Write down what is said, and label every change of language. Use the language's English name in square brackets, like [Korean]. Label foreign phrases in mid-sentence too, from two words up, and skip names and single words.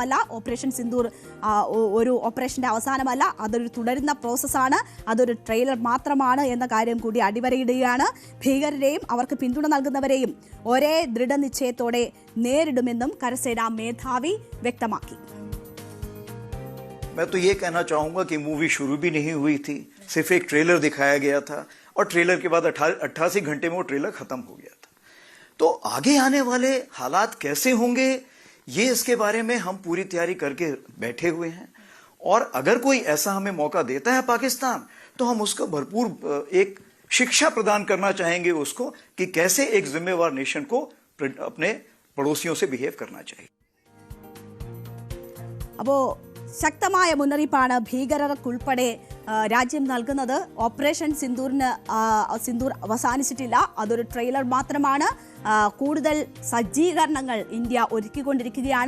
[Malayalam] മാത്രവുമല്ല, ഓപ്പറേഷൻ സിന്ദൂർ ഒരു ഓപ്പറേഷൻ്റെ അവസാനമല്ല, അതൊരു തുടരുന്ന പ്രോസസ്സാണ്, അതൊരു ട്രെയിലർ മാത്രമാണ് എന്ന കാര്യം കൂടി അടിവരയിടുകയാണ്. ഭീകരരെയും അവർക്ക് പിന്തുണ നൽകുന്നവരെയും ഒരേ ദൃഢനിശ്ചയത്തോടെ നേരിടുമെന്നും കരസേനാ മേധാവി വ്യക്തമാക്കി. [Hindi] मैं तो ये कहना चाहूंगा कि मूवी शुरू भी नहीं हुई थी, सिर्फ एक ट्रेलर दिखाया गया था और ट्रेलर के बाद 88 घंटे में वो ट्रेलर खत्म हो गया था. तो आगे आने वाले हालात कैसे होंगे ये इसके बारे में हम पूरी तैयारी करके बैठे हुए हैं और अगर कोई ऐसा हमें मौका देता है पाकिस्तान तो हम उसको भरपूर एक शिक्षा प्रदान करना चाहेंगे उसको कि कैसे एक जिम्मेवार नेशन को अपने पड़ोसियों से बिहेव करना चाहिए. [Malayalam] അപ്പോൾ ശക്തമായ മുന്നറിയിപ്പാണ് ഭീകരർക്കുൾപ്പെടെ രാജ്യം നൽകുന്നത്. ഓപ്പറേഷൻ സിന്ദൂർ അവസാനിച്ചിട്ടില്ല, അതൊരു ട്രെയിലർ മാത്രമാണ്. കൂടുതൽ സജ്ജീകരണങ്ങൾ ഇന്ത്യ ഒരുക്കിക്കൊണ്ടിരിക്കുകയാണ്.